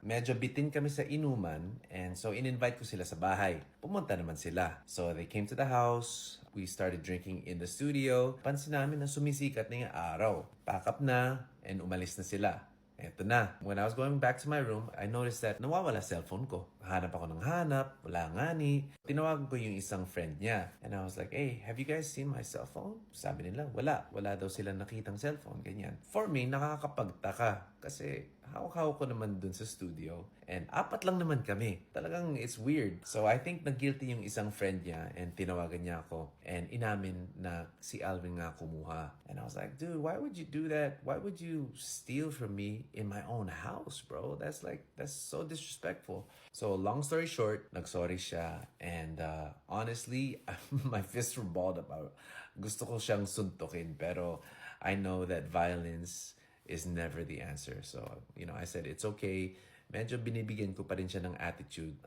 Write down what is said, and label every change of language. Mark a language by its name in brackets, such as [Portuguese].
[Filipino] Medyo bitin kami sa inuman, and so in-invite ko sila sa bahay. Pumunta naman sila. [English] So they came to the house, we started drinking in the studio. [Filipino] Pansin namin na sumisikat na yung araw. Pack up na, and umalis na sila. Eto na. [English] When I was going back to my room, I noticed that [Filipino] nawawala cellphone ko. Hanap ako ng hanap, wala nga ni. Tinawagan ko yung isang friend niya. [English] And I was like, hey, have you guys seen my cell phone? [Filipino] Sabi nila, wala. Wala daw silang nakitang cellphone, ganyan. [English] For me, [Filipino] nakakapagtaka. Kasi hawak-hawak ko naman dun sa studio. And 4 lang naman kami. Talagang [English] it's weird. So I think [Filipino] nag-guilty yung isang friend niya and tinawagan niya ako. And inamin na si Alvin nga kumuha. [English] And I was like, dude, why would you do that? Why would you steal from me in my own house, bro? That's so disrespectful. So long story short, [Filipino] nagsorry siya. [English] And honestly, my fists were balled up. [Filipino] Gusto ko siyang suntukin. [English] Pero I know that violence is never the answer. So, I said, it's okay. [Filipino] Medyo binibigyan ko pa rin siya ng attitude.